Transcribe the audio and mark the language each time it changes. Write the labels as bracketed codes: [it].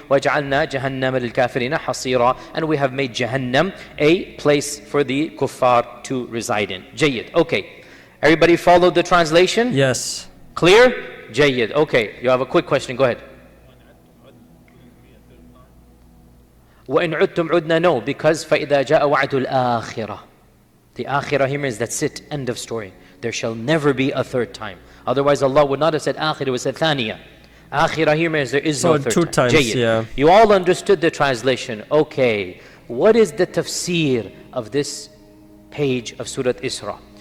[ar] وَجَعَلْنَا جَهَنَّمَ لِلْكَافِرِينَ حَصِيرًا. [en] And we have made Jahannam a place for the kuffar to reside in. Jayyid. Okay. Everybody followed the translation? Yes. Clear? Jayyid. Okay. You have a quick question. Go ahead. [ar] وَإِنْ عُدْتُمْ عُدْنَا. [en] No, because [ar] فَإِذَا جَاءَ وَعْدُ الْآخِرَةِ. [en] The akhirah here means that's it, end of story. There shall never be a third time. Otherwise Allah would not have said akhirah, it would have said thaniya. Akhirah here means there is no third 2 time. times, yeah. You all understood the translation. Okay, what is the tafsir of this page of Surah Isra?